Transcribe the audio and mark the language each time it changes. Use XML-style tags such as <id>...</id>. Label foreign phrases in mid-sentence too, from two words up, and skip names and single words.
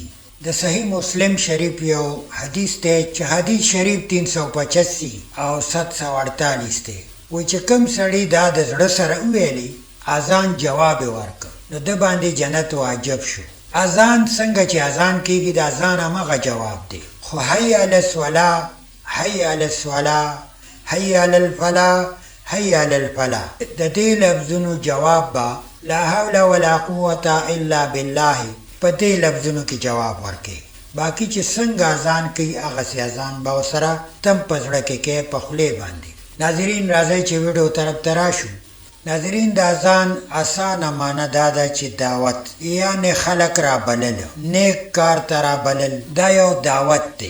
<ps>د صحیح مسلم شریف یو حدیث دی چې حدیث شریف 385 او 748 دی. وایي چې کوم سړی دا د زړه سره وویلي اذان جواب یې ورکړ نو د باندې جنت واجب شو. اذان څنګه چې اذان کیږي د اذان همغه جواب دی، خو</ps> <ar>حی علی الصلاة، حی علی الصلاة، حی علی الفلاح، حی علی الفلاح،</ar> <ps>د دې لفظونو جواب با</ps> <ar>لا حول ولا قوة الا بالله</ar> <ps>په دې لفظونو کې جواب ورکړي. باقی چې څنګه اذان کوي هغسې اذان به ورسره تم په زړه کې کوي په خولې باندې. ناظرین، راځئ چې ویډیو طرف ته راشو. ناظرین، د اذان اسانه معنی دا ده چې دعوت، یعنی خلق را بلل، نیک کار ته را بلل، دا یو دعوت دی.</ps>